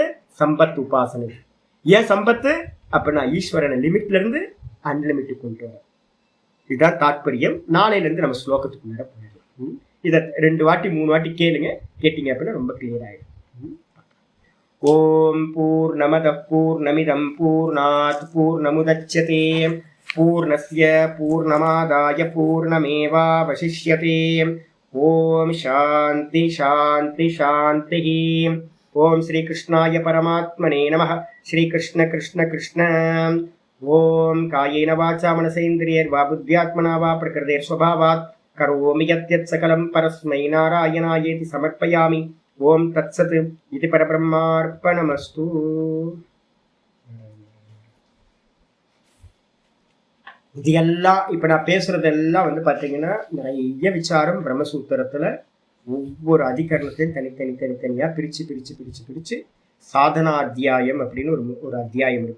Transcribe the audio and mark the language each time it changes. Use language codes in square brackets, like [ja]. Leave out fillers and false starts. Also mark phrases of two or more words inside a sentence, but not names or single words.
[ta] சம்பத் உபாசனை. ஏன் சம்பத்து? அப்படின்னா ஈஸ்வரனை லிமிட்ல இருந்து அன்லிமிட் கொண்டு வர. இதுதான் தாத்பரியம். நாளையில இருந்து நம்ம ஸ்லோகத்துக்கு மேல போயிடும். இதை 2 வாட்டி 3 வாட்டி கேளுங்க. கேட்டீங்க அப்படின்னா ரொம்ப கிளியர் ஆயிடும். [sa] ॐ पूर्णमदः पूर्णमिदं पूर्णात् पूर्णमुदच्यते पूर्णस्य पूर्णमादाय पूर्णमेवावशिष्यते. ॐ शान्ति शान्ति शान्ति. ॐ श्री कृष्णाय परमात्मने नमः. श्री कृष्ण कृष्ण कृष्ण. ॐ कायेन वाचा मनसेन्द्रियैर्वा बुद्ध्यात्मना वा प्रकृतेस्स्वभावात् करोमि यद्यत् सकलं परस्मै नारायणायेति समर्पयामि. ॐ तत्सत्। इदं परब्रह्मार्पणमस्तु. [ta] இது எல்லாம் இப்ப நான் பேசுறதெல்லாம் வந்து பாத்தீங்கன்னா நிறைய விசாரம் பிரம்மசூத்திரத்துல ஒவ்வொரு அதிகரணத்தையும் தனித்தனியா பிரிச்சு சாதனா அத்தியாயம் அப்படின்னு ஒரு அத்தியாயம் இருக்கு.